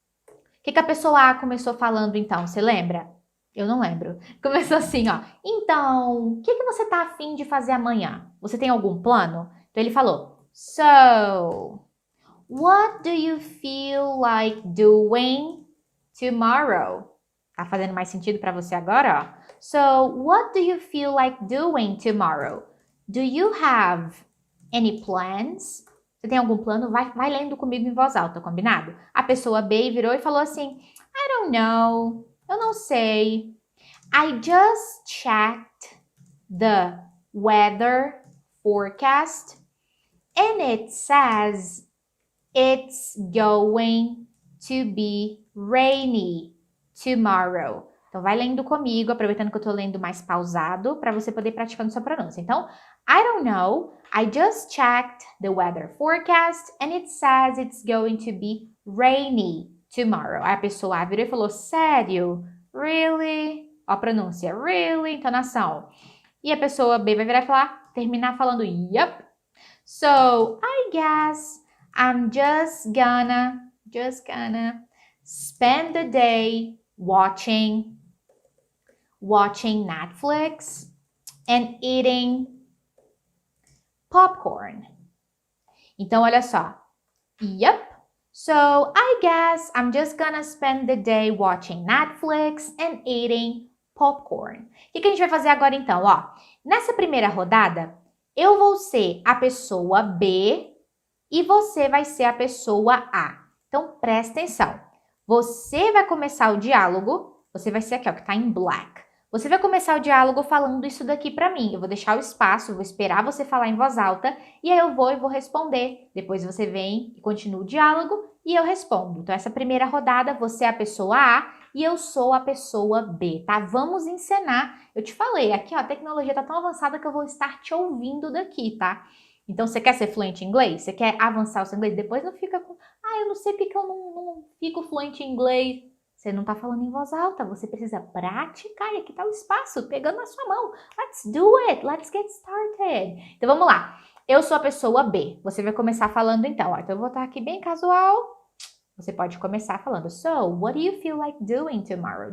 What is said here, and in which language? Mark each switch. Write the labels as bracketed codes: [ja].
[pt] O que a pessoa A começou falando então? Você lembra? Eu não lembro. Começou assim, ó. Então, o que você tá afim de fazer amanhã? Você tem algum plano? Então ele falou, [en] so, what do you feel like doing tomorrow? [pt] Tá fazendo mais sentido para você agora, ó? [en] So, what do you feel like doing tomorrow? Do you have any plans? [pt] Você tem algum plano? Vai lendo comigo em voz alta, combinado? A pessoa B virou e falou assim, [en] I don't know. [pt] Eu não sei. [en] I just checked the weather forecast and it says it's going to be rainy tomorrow. [pt] Então, vai lendo comigo, aproveitando que eu tô lendo mais pausado, para você poder ir praticando sua pronúncia. [en] Então, I don't know. I just checked the weather forecast and it says it's going to be rainy tomorrow. [pt] Aí a pessoa virou e falou, sério? Really? Ó a pronúncia, really? Entonação. E a pessoa B vai virar e falar, terminar falando yep. [en] So, I guess I'm just gonna spend the day watching Netflix and eating popcorn. [pt] Então, olha só. [en] Yep. So, I guess I'm just gonna spend the day watching Netflix and eating popcorn. [pt] O que a gente vai fazer agora então? Ó, nessa primeira rodada, eu vou ser a pessoa B e você vai ser a pessoa A. Então, presta atenção. Você vai começar o diálogo, você vai ser aqui, ó, que tá em black. Você vai começar o diálogo falando isso daqui pra mim. Eu vou deixar o espaço, vou esperar você falar em voz alta e aí eu vou responder. Depois você vem e continua o diálogo e eu respondo. Então, essa primeira rodada, você é a pessoa A e eu sou a pessoa B, tá? Vamos encenar. Eu te falei, aqui, ó, a tecnologia tá tão avançada que eu vou estar te ouvindo daqui, tá? Então, você quer ser fluente em inglês? Você quer avançar o seu inglês? Depois não fica com, eu não sei porque eu não fico fluente em inglês. Você não tá falando em voz alta, você precisa praticar. E aqui tá o espaço, pegando na sua mão. [en] Let's do it, let's get started. [pt] Então, vamos lá. Eu sou a pessoa B. Você vai começar falando então, ó. Então, eu vou estar aqui bem casual. Você pode começar falando, [en] so, what do you feel like doing tomorrow?